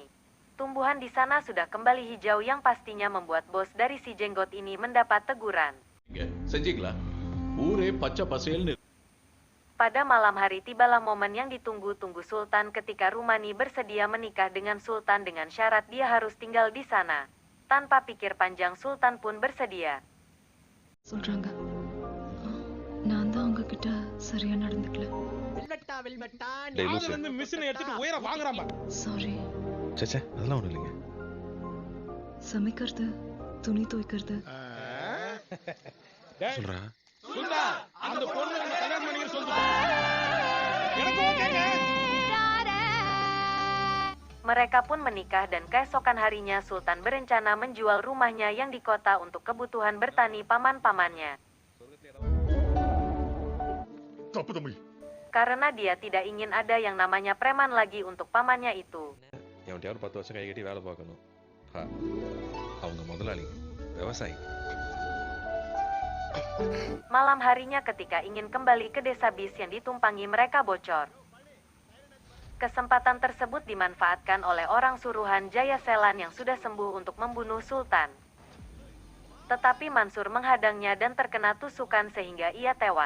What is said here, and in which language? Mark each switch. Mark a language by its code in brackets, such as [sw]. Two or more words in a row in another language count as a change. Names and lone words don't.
[id] Tumbuhan di sana sudah kembali hijau yang pastinya membuat bos dari si jenggot ini mendapat teguran. Pada malam hari tibalah momen yang ditunggu-tunggu Sultan ketika Rumani bersedia menikah dengan Sultan dengan syarat dia harus tinggal di sana. Tanpa pikir panjang Sultan pun bersedia. [ta] சொல்றாங்க நான் தான் உங்ககிட்ட சரியா நடந்துக்கல சாரி சேச்சே அதெல்லாம் ஒண்ணும் இல்லைங்க. சமைக்கிறது துணி துவைக்கிறது சொல்றா [id] Mereka pun menikah dan keesokan harinya Sultan berencana menjual rumahnya yang di kota untuk kebutuhan bertani paman-pamannya. Karena dia tidak ingin ada yang namanya preman lagi untuk pamannya itu. [ta] எவன்கிட்ட ஒரு 10 வருஷம் கை கட்டி வேலை பார்க்கணும். அவங்க முதலாளி விவசாயி. [id] Malam harinya ketika ingin kembali ke desa bis yang ditumpangi mereka bocor. Kesempatan tersebut dimanfaatkan oleh orang suruhan Jaya Selan yang sudah sembuh untuk membunuh Sultan. Tetapi Mansur menghadangnya dan terkena tusukan sehingga ia tewas.